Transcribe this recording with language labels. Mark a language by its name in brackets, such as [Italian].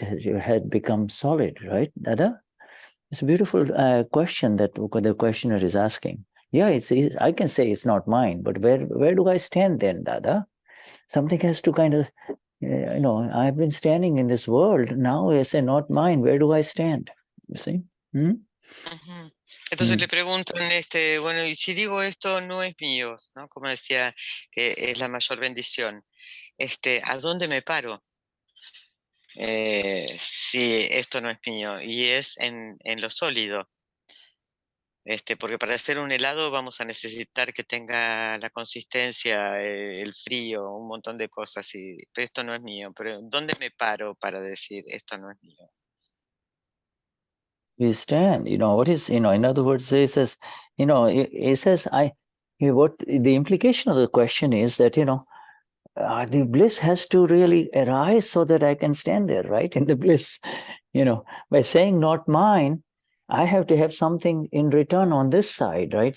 [English] It had become solid, right, Dada? It's a beautiful question that the questioner is asking. Yeah, I can say it's not mine, but where do I stand then, Dada? Something has to kind of, you know, I've been standing in this world. Now I say not mine. Where do I stand? You see? [Spanish] Entonces le preguntan, bueno, y si digo esto no es mío, ¿no? Como decía, que es la mayor bendición. ¿A dónde me paro? Si esto no es mío, y es en lo sólido. Porque para hacer un helado vamos a necesitar que tenga la consistencia, el frío, un montón de cosas, pero esto no es mío. Pero ¿dónde me paro para decir esto no es mío? [English] We stand, what is, in other words, he says, he says, what the implication of the question is that, the bliss has to really arise so that I can stand there, right? In the bliss, by saying not mine, I have to have something in return on this side, right?